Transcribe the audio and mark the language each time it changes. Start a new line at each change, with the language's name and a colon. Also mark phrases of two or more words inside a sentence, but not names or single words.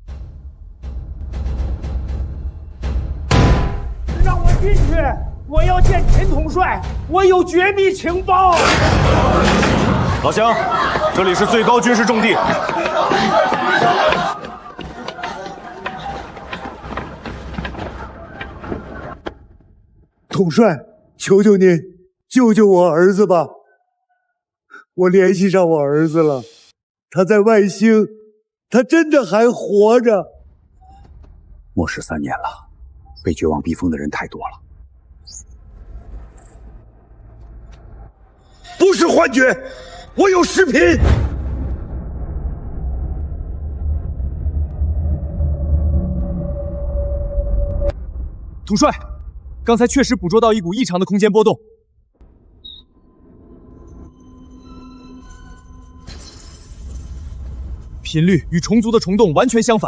Chinese: 讓我進去，我要見陳統帥，我有絕密情報。老鄉，這裡是最高軍事重地。統帥，求求您救救我兒子吧！我聯繫上我兒子了，他在外星，他真的還活着。末世3年了，被絕望逼瘋的人太多了。不是幻覺，我有視頻。統帥，剛才確實捕捉到一股異常的空間波動，頻率與蟲族的蟲洞完全相反。